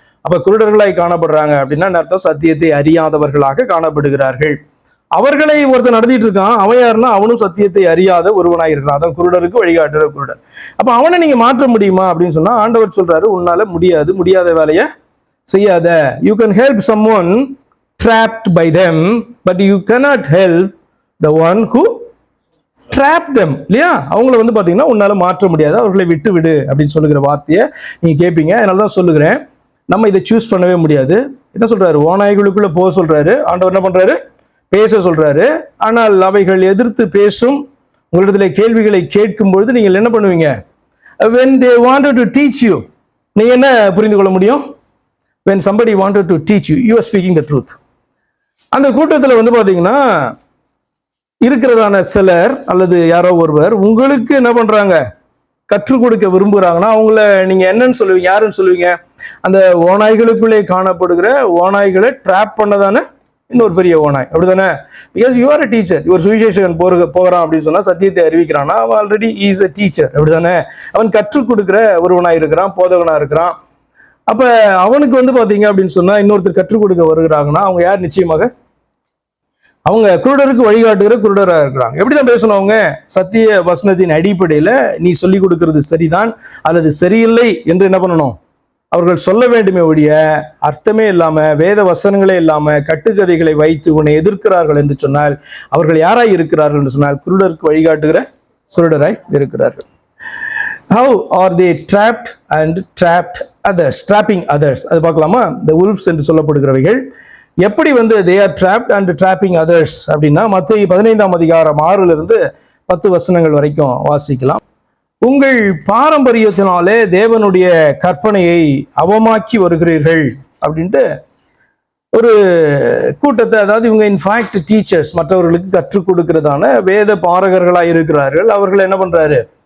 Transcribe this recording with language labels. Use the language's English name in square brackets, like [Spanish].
[Tamil] அப்ப குருடர்களாய் காணப்படுறாங்க அப்படின்னா அர்த்தம் சத்தியத்தை அறியாதவர்களாக காணப்படுகிறார்கள். அவர்களை ஒருத்தர் நடத்திட்டு இருக்கான், அவன் யாருன்னா அவனும் சத்தியத்தை அறியாத ஒருவனாய் இருக்கிறான். அதான் குருடருக்கு வழிகாட்டுற குருடன். அப்ப அவனை நீங்க மாற்ற முடியுமா அப்படின்னு சொன்னா ஆண்டவர் சொல்றாரு, உன்னால முடியாது, முடியாத வேலையை செய்யாத. [English] You can help someone trapped by them, but you cannot help the one who trapped them. [Tamil] இல்லையா? அவங்கள வந்து பாத்தீங்கன்னா உன்னால மாற்ற முடியாது, அவர்களை விட்டு விடு அப்படின்னு சொல்லுகிற வார்த்தையை நீங்க கேட்பீங்க. அதனால தான் சொல்லுகிறேன், நம்ம இதை சூஸ் பண்ணவே முடியாது. என்ன சொல்றாரு? ஓநாய்களுக்குள்ள போக சொல்றாரு. ஆண்டவர் என்ன பண்றாரு? பேச சொல்றாரு. ஆனால் அவைகள் எதிர்த்து பேசும், உங்களிடத்துல கேள்விகளை கேட்கும் பொழுது நீங்கள் என்ன பண்ணுவீங்க? [English] when they wanted to teach you, [Tamil] நீங்க என்ன புரிந்து கொள்ள முடியும்? [English] when somebody wanted to teach you, you are speaking the truth. [Tamil] அந்த கூட்டத்தில் வந்து பாத்தீங்கன்னா இருக்கிறதான சிலர் அல்லது யாரோ ஒருவர் உங்களுக்கு என்ன பண்றாங்க? கற்றுக் கொடுக்க விரும்புகிறாங்கன்னா அவங்கள நீங்க என்னன்னு சொல்லுவீங்க? யாருன்னு சொல்லுவீங்க? அந்த ஓநாய்களுக்குள்ளே காணப்படுகிற ஓநாய்களை ட்ராப் பண்ணதானே இன்னொரு பெரிய ஓநாய், அப்படிதானே? [English] Because you are a teacher. [Tamil] இவர் சுவிசேஷகன் போகிறான் அப்படின்னு சொன்னா, சத்தியத்தை அறிவிக்கிறான்னா அவன் [English] already is a teacher, [Tamil] அப்படிதானே? அவன் கற்றுக் கொடுக்குற ஒருவனாய் இருக்கிறான், போதகனா இருக்கிறான். அப்ப அவனுக்கு வந்து பாத்தீங்க அப்படின்னு சொன்னா இன்னொருத்தர் கற்றுக் கொடுக்க வருகிறாங்கன்னா அவங்க யார்? நிச்சயமாக அவங்க குருடருக்கு வழிகாட்டுகிற குருடராக இருக்கிறாங்க. எப்படிதான் பேசணும்? அவங்க சத்திய வசனத்தின் அடிப்படையில நீ சொல்லிக் கொடுக்கிறது சரிதான் அல்லது சரியில்லை என்று என்ன பண்ணணும்? அவர்கள் சொல்ல வேண்டுமே ஒழிய அர்த்தமே இல்லாம, வேத வசனங்களே இல்லாம கட்டுக்கதைகளை வைத்து உன்னை எதிர்க்கிறார்கள் என்று சொன்னால் அவர்கள் யாராய் இருக்கிறார்கள் என்று சொன்னால் குருடருக்கு வழிகாட்டுகிற குருடராய் இருக்கிறார்கள். [English] How are they trapped and trapped others? Trapping others. [Tamil] அது பார்க்கலாமா? the wolves என்று சொல்லப்படுகிறவைகள் எப்படி வந்து [English] they are trapped and trapping others [Tamil] அப்படின்னா மத்தேயு 15ஆம் அதிகாரம் 6 வசனங்கள் வரைக்கும் வாசிக்கலாம். உங்கள் பாரம்பரியத்தினாலே தேவனுடைய கற்பனையை அவமாக்கி வருகிறீர்கள் அப்படின்ட்டு ஒரு கூட்டத்தை, அதாவது இவங்க [English] in fact teachers, [Tamil] மற்றவர்களுக்கு கற்றுக் கொடுக்கிறதான வேத பாரகர்களாக இருக்கிறார்கள். அவர்கள் என்ன பண்றாரு?